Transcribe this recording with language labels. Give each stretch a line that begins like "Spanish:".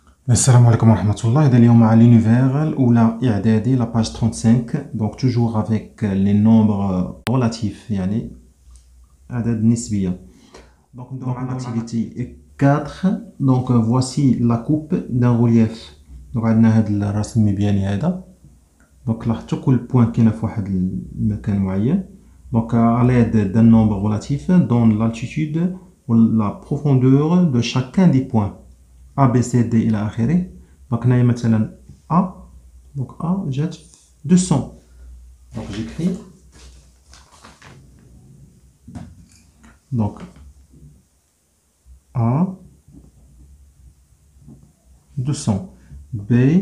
Arabic: السلام عليكم ورحمة الله. إذا اليوم مع l'univers الأولى إعدادي
French: la page 35. Donc toujours avec les nombres relatifs
Arabic: يعني أعداد نسبية. Donc ندوزو مع l'activité 4.
French: Donc voici la coupe d'un relief.
Arabic: Donc عندنا هاد الرسم المبياني هذا. Donc لاحظتوا كل بوان كاينة في واحد المكان معين.
French: Donc à l'aide d'un nombre relatif donne l'altitude ou la profondeur de chacun des points A, B, C, D
Arabic: إلى آخره. Donc هنايا مثلا A.
French: Donc A جات 200. Donc j'écris. Donc A 200. B.